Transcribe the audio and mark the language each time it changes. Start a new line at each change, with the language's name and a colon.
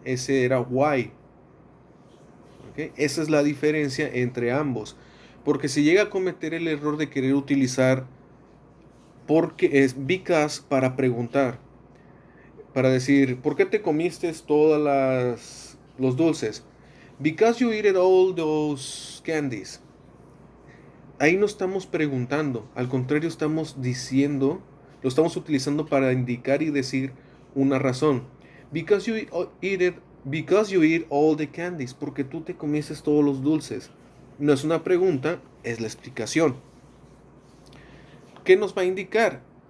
Spanish: Ese era why. ¿Okay? Esa es la diferencia entre ambos. Porque si llega a cometer el error de querer utilizar porque es because para preguntar, para decir, ¿por qué te comiste todas los dulces?
English: Because you ate all those candies.
Spanish: Ahí no estamos preguntando, al contrario estamos diciendo, lo estamos utilizando para indicar y decir una razón.
English: Because you eat all the candies,
Spanish: porque tú te comiste todos los dulces. No es una pregunta, es la explicación. ¿Qué nos va a indicar?